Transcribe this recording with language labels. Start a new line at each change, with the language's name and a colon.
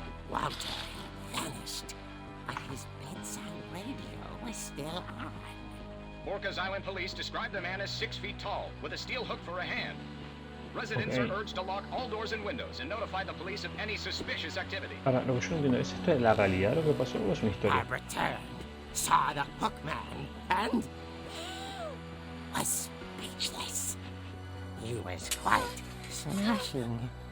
English: Walter vanished, but his bedside radio was still on. Orcas Island police describe the man as 6 feet tall, with a steel hook for a hand. Residents Okay. are urged to lock all doors and windows and notify the police of any suspicious activity.
Spanish: Ahora, lo que yo no entiendo, ¿es esto de la realidad lo que pasó o es una historia?
English: Barbara turned, saw the hookman, and was speechless. He was quite smashing.